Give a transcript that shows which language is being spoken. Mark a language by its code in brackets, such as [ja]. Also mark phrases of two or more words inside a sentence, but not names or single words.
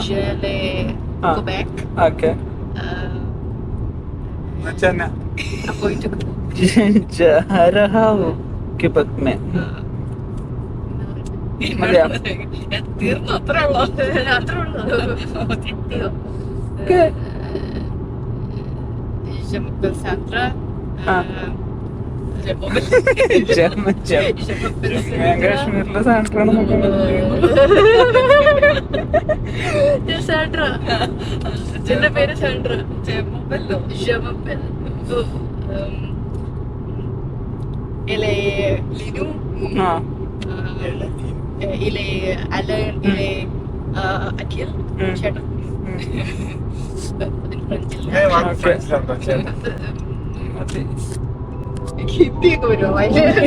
[ml] Quebec. ഓക്കെ ക്യൂബെക് മേ തീർന്നു. അത്രേ ഉള്ളൂ. [fr] Je m'appelle Sandra. [ml] കാശ്മീരിലെ സാൻഡ്രാണ് സാൻഡ്ര. എന്റെ പേര് സാൻഡ്ര. [fr] Il est Linou. Il est Alain. Il est Akil. [ml] ചേട്ടൻ ഹിന്ദിയൊക്കെ വരുമോ അതില്?